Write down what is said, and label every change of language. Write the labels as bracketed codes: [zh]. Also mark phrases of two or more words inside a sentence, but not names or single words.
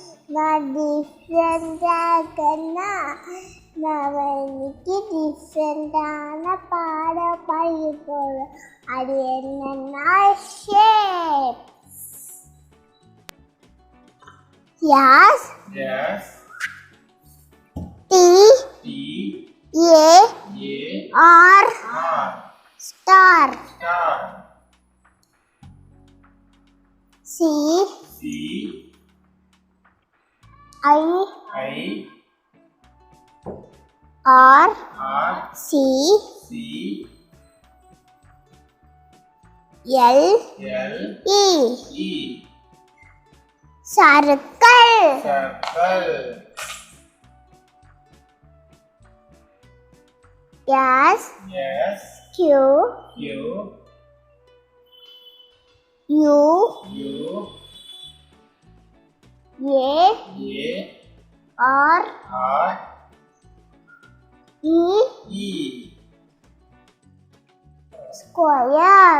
[ta] நான் டிஃப்ரெண்டாகனா நான் இன்னைக்கு டிஃப்ரெண்டான பாடம் படிக்க போகிறேன். அது என்னன்னா ஷேப். [en] Yes. Yes. T. T. A. A. R. R. Star. Star. C. C. I. I. R. R. C. C. L. L. E. E. Circle. Circle. Yes. Yes. Q. Q. U. U. A. A. R. R. E. E. Square.